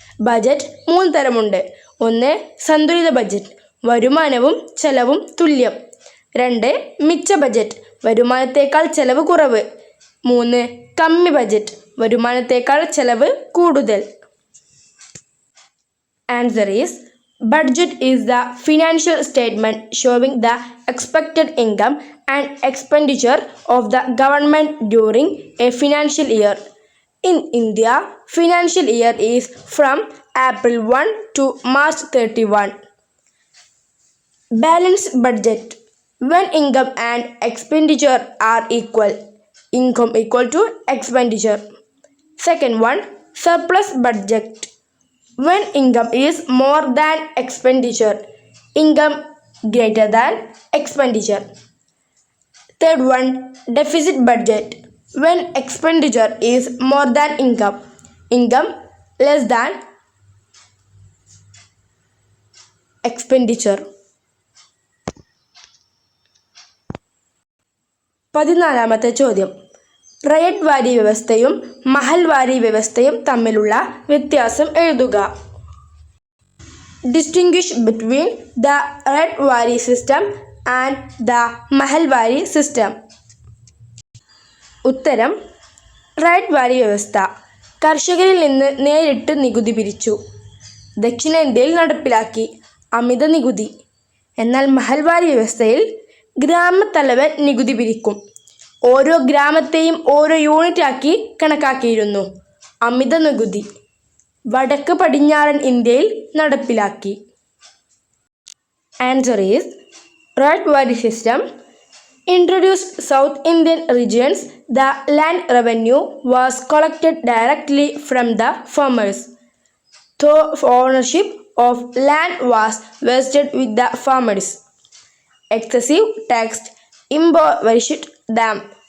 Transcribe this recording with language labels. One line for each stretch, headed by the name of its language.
Malayalam: Budget 3 തരമുണ്ട്. 1. സന്തുലിത budget, വരുമാനവും ചെലവും തുല്യം. 2. മിച്ച ബജറ്റ്, വരുമാനത്തേക്കാൾ ചെലവ് കുറവ്. 3. കമ്മി ബജറ്റ്, വരുമാനത്തേക്കാൾ ചെലവ് കൂടുതൽ.
English: Answer is, budget is the financial statement showing the expected income and expenditure of the government during a financial year. In India, financial year is from April 1 to March 31. Balanced budget, when income and expenditure are equal. Income equal to expenditure. Second one, surplus budget, when income is more than expenditure, income greater than expenditure. Third one, deficit budget, when expenditure is more than income, income less than expenditure.
Malayalam: 14-ാമത്തെ ചോദ്യം, riot വാരി വ്യവസ്ഥയും മഹൽവാരി വ്യവസ്ഥയും തമ്മിലുള്ള വ്യത്യാസം എഴുതുക.
English: Distinguish between the Ryotwari system and the Mahalwari system.
Malayalam: ഉത്തരം, riot വാരി വ്യവസ്ഥ കർഷകരിൽ നിന്ന് നേരിട്ട് നികുതി പിരിച്ചു. ദക്ഷിണേന്ത്യയിൽ നടപ്പിലാക്കി അമിത നികുതി. എന്നാൽ മഹൽവാരി വ്യവസ്ഥയിൽ ഗ്രാമത്തലവൻ നികുതി പിരിക്കും. ഓരോ ഗ്രാമത്തെയും ഓരോ യൂണിറ്റാക്കി കണക്കാക്കിയിരുന്നു. അമിത നികുതി വടക്ക് പടിഞ്ഞാറൻ ഇന്ത്യയിൽ നടപ്പിലാക്കി.
English: Answer is, right wari system introduced South Indian regions. The land revenue was collected directly from the farmers. Though ownership of land was vested with the farmers, excessive tax impoverished them.